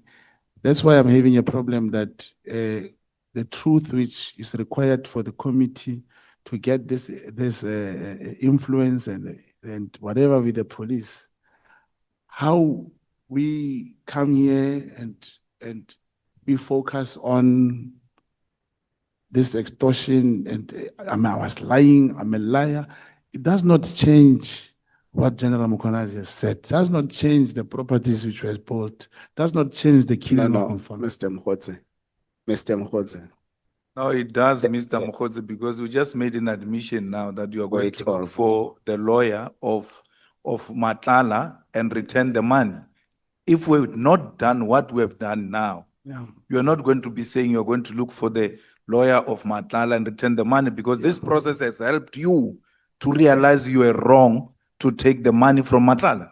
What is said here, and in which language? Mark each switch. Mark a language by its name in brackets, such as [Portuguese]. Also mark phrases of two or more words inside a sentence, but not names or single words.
[English] That's why I'm having a problem that the truth which is required for the committee to get this influence and whatever with the police, how we come here and we focus on this extortion and I was lying, I'm a liar. It does not change what General Mkhwanazi has said. Does not change the properties which were bought. Does not change the killing of Mkhwanazi. Mr. Mkhwanazi. No, it does, Mr. Mkhwanazi, because we just made an admission now that you are going to look for the lawyer of Nhlanhla and return the money. If we had not done what we have done now, you are not going to be saying you're going to look for the lawyer of Nhlanhla and return the money, because this process has helped you to realize you were wrong to take the money from Nhlanhla.